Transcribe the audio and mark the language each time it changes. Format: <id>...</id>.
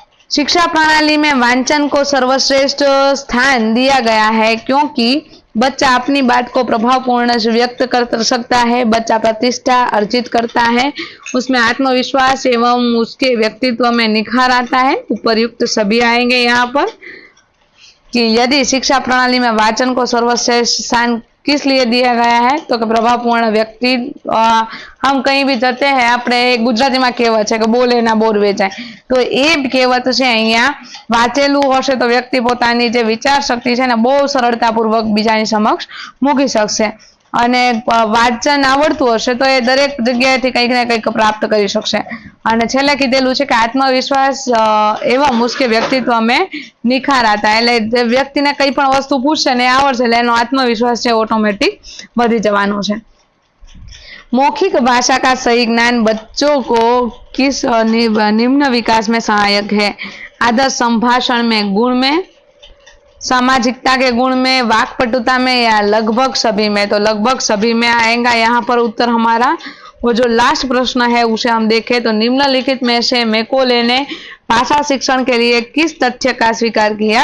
<hi>शिक्षा प्रणाली में वांचन को सर्वश्रेष्ठ स्थान दिया गया है क्योंकि बच्चा अपनी बात को प्रभावपूर्ण व्यक्त कर सकता है, बच्चा प्रतिष्ठा अर्जित करता है, उसमें आत्मविश्वास एवं उसके व्यक्तित्व में निखार आता है। उपर्युक्त सभी आएंगे यहाँ पर कि यदि शिक्षा प्रणाली में वाचन को सर्वश्रेष्ठ स्थान किस लिए दिया गया है? तो कि प्रभावपूर्ण व्यक्ति, हम कहीं भी जते हैं</hi> <gu>આપણે ગુજરાતીમાં કહેવત છે કે બોલે ના બોર વેચાય, તો એ કહેવત છે અહીંયા વાંચેલું હશે તો વ્યક્તિ પોતાની જે વિચાર શક્તિ છે ને બહુ સરળતાપૂર્વક બીજાની સમક્ષ મૂકી શકશે અને વાંચન આવડતું હશે તો એ દરેક જગ્યાએથી કંઈક ને કંઈક પ્રાપ્ત કરી શકશે। અને છેલ્લે કીધેલું છે કે આત્મવિશ્વાસ</gu> <hi>એवं उसके व्यक्तित्व में निखार आता है।</hi> <gu>એટલે વ્યક્તિને કંઈ પણ વસ્તુ પૂછશે ને આવડશે એટલે એનો આત્મવિશ્વાસ છે ઓટોમેટિક વધી જવાનો છે।</gu> <hi>मौखिक भाषा का सही ज्ञान बच्चों को किस निम्न विकास में सहायक है? आदर्श संभाषण में, गुण में, सामाजिकता के गुण में, वाक्पटुता में या लगभग सभी में? तो लगभग सभी में आएगा यहाँ पर उत्तर हमारा। वो जो लास्ट प्रश्न है उसे हम देखें तो निम्नलिखित में से मैकॉले ने भाषा शिक्षण के लिए किस तथ्य का स्वीकार किया?</hi>